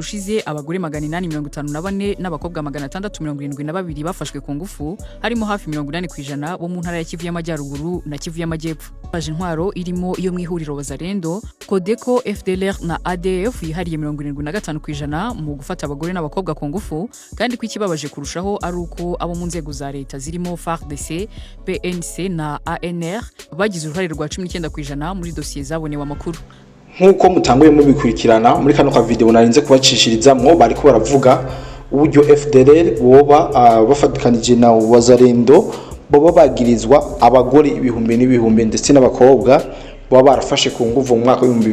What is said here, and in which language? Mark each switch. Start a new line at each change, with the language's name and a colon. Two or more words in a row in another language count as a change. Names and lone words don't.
Kinyarwanda: ushize abagore 854 n'abakobwa 672 bafashwe ku ngufu harimo hafi 80% bo mu ntara ya Kivu y'Amajyaruguru na Kivu y'Amajyepfo baje intwaro irimo iyo mwihuriro Wazalendo Codeco FDLR na ADF yihariye 75% mu gufata abagore n'abakobwa ku ngufu kandi kwikibabaje kurushaho ari uko abo mu nzego za leta zirimo FARDC, PNC na ANR bagize uruhare rwa 19% muri dosiye zabonewe amakuru.
Rundi: Nkuko mutanguye mubikurikirana muri kano ka video narinze kubacishiriza bariko baravuga uburyo FDLR boba bafatikanije na Wazalendo boba bagirizwa abagore ibihumbi n'ibihumbi ndetse n'abakobwa boba barafashe ku nguvu mu mwaka wa